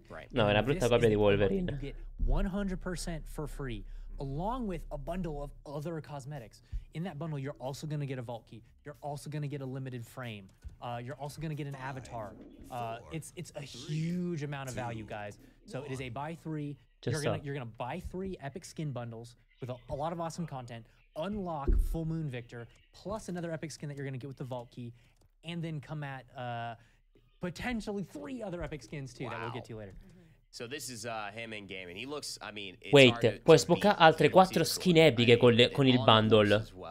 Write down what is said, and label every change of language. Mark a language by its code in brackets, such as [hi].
[it] No, è una brutta copia di Wolverine. [en] 100% for free, along with a bundle of other cosmetics. In that bundle, you're also going to get a vault key. You're also going to get a limited frame. You're also going to get an avatar. It's a huge amount of value, guys. So it is a buy three. You're gonna buy 3 epic skin bundles with a lot of awesome content. Unlock Full Moon Victor, plus another epic skin that you're gonna get with the vault key, and then come at potentially 3 other epic skins too that we'll get to later. So this is him in game, and he looks. I mean, it's [it] Wait, puoi sbloccare altre 4 skin epiche con il bundle.